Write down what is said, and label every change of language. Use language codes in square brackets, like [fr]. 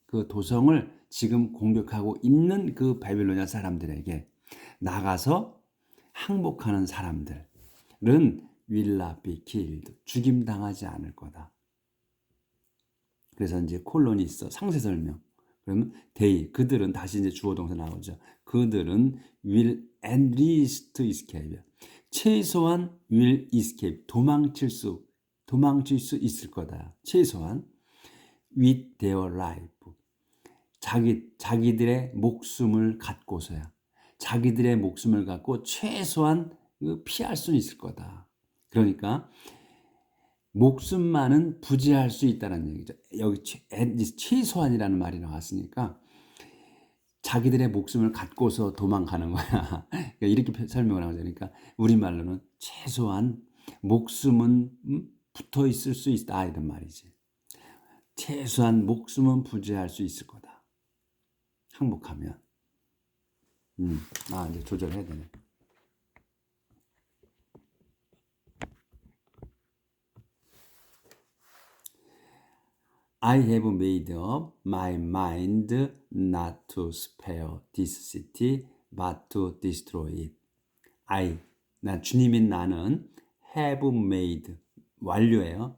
[ko] 그 도성을 지금 공격하고 있는 그 바빌로니아 사람들에게 나가서 항복하는 사람들은 [en] will not be killed. [ko] 죽임 당하지 않을 거다. 그래서 이제 콜론이 있어. 상세 설명. 그러면 그들은 다시 이제 주어 동사 나오죠. 그들은 [en] will at least escape. [ko] 최소한 [en] will escape. [ko] 도망칠 수 있을 거다. 최소한 [en] with their life. [ko] 자기들의 목숨을 갖고서야. 자기들의 목숨을 갖고 최소한 피할 수 있을 거다. 그러니까 목숨만은 부지할 수 있다는 얘기죠. 여기 최소한이라는 말이 나왔으니까 자기들의 목숨을 갖고서 도망가는 거야. 이렇게 설명을 하죠. 그러니까 우리말로는 최소한 목숨은 붙어 있을 수 있다 이런 말이지. 최소한 목숨은 부지할 수 있을 거다. 항복하면. 이제 조절해야 되네. [en] I have made up my mind not to spare this city, but to destroy it. [ko] 주님인 나는 [en] have made, [ko] 완료예요.